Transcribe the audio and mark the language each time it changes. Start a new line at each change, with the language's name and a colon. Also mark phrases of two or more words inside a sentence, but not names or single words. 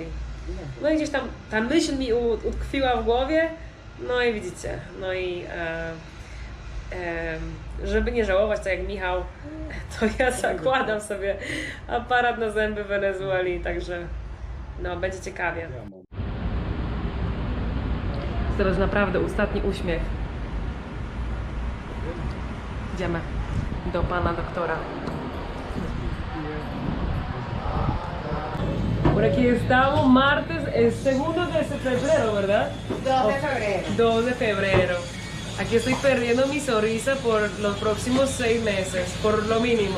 Polish: No i gdzieś tam ta myśl mi utkwiła w głowie, no i widzicie, no i żeby nie żałować, tak jak Michał, to ja zakładam sobie aparat na zęby w Wenezueli, także no, będzie ciekawie. Ja mam. Teraz naprawdę ostatni uśmiech. Idziemy do pana doktora.
Spanish: Por aquí estamos, martes, el segundo de febrero, ¿verdad? 2 de febrero. 2 de febrero. Aquí estoy perdiendo mi sonrisa por los próximos 6 meses, por lo mínimo.